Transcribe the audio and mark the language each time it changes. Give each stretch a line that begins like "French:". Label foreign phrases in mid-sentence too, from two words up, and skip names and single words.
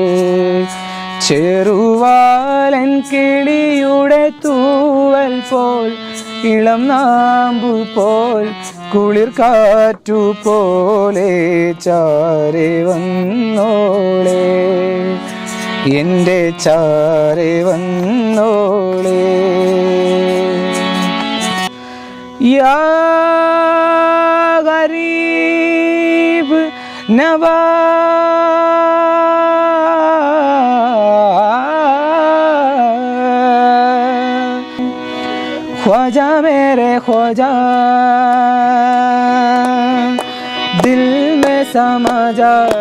Malayalam: ചെറുവാലൻ കിളിയുടെ തൂവൽ പോൽ, ഇളം നാമ്പു പോൽ, കുളിർ കാറ്റു പോലെ ചാരെ വന്നോളെ, എൻ്റെ ചാരെ വന്നോളെ.
Hindi: या ग़रीब नवाज़, ख्वाजा मेरे ख्वाजा, दिल में समा जा,